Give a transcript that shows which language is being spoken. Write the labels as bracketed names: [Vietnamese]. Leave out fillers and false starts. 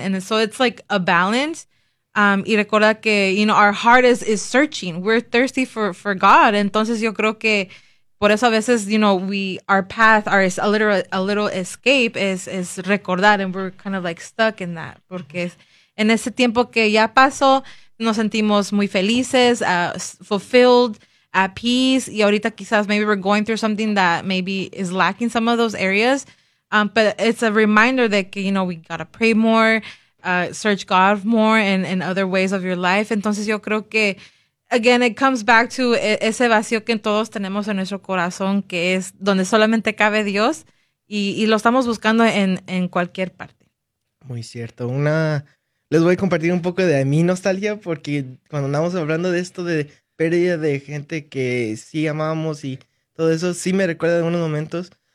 [English] And so it's like a balance. [Spanish] Y recuerda que, [English] you know, our heart is searching. We're thirsty for God. [Spanish] Entonces yo creo que por eso a veces, [English] you know, our path is a little escape is [Spanish] recordar, [English] and we're kind of like stuck in that. [Spanish] Porque en ese tiempo que ya pasó, nos sentimos muy felices, [English] fulfilled, at peace. [Spanish] Y ahorita quizás [English] maybe we're going through something that maybe is lacking some of those areas. But it's a reminder that, you know, we gotta pray more, search God more in other ways of your life. [Spanish] Entonces yo creo que, [English] again, it comes back to [Spanish] ese vacío que todos tenemos en nuestro corazón, que es donde solamente cabe Dios, y lo estamos buscando en cualquier parte. Muy cierto. Les voy a compartir un poco de mi nostalgia, porque cuando andamos hablando de esto de pérdida de gente que sí amamos y todo eso, sí me recuerda algunos momentos.